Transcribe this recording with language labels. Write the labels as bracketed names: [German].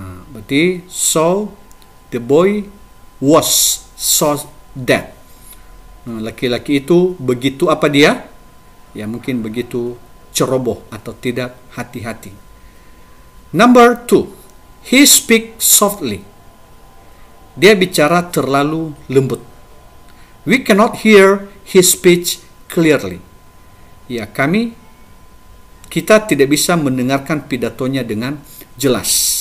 [English] Berarti so the boy was so that. [Indonesian] Laki-laki itu begitu apa dia? Ya mungkin begitu ceroboh atau tidak hati-hati. [English] Number 2. He speak softly. [Indonesian] Dia bicara terlalu lembut. [English] We cannot hear his speech clearly. [Indonesian] Ya, kita tidak bisa mendengarkan pidatonya dengan jelas.